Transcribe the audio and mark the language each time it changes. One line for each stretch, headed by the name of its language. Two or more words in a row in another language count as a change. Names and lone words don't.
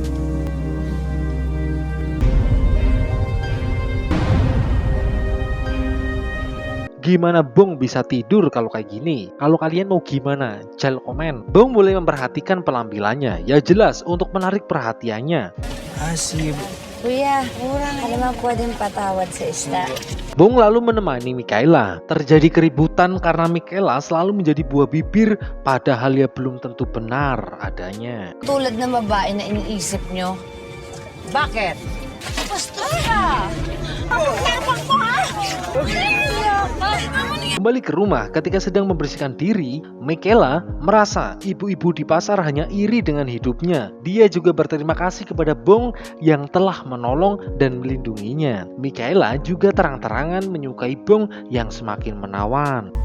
Indonesian: Gimana Bong bisa tidur kalau kayak gini? Kalau kalian mau gimana? Jangan komen. Bong mulai memperhatikan penampilannya. Ya jelas untuk menarik perhatiannya. Asib.
Filipino: Kuya, ano naman pwedeng patawad sa isda?
Indonesian: Bong lalu menemani Michaela. Terjadi keributan karena Michaela selalu menjadi buah bibir padahal ia belum tentu benar adanya.
Filipino: Tulad ng babae na iniisip nyo. Bakit? Bastos ka! Tapang mo ha!
Indonesian: Kembali ke rumah, ketika sedang membersihkan diri, Michaela merasa ibu-ibu di pasar hanya iri dengan hidupnya. Dia juga berterima kasih kepada Bong yang telah menolong dan melindunginya. Michaela juga terang-terangan menyukai Bong yang semakin menawan.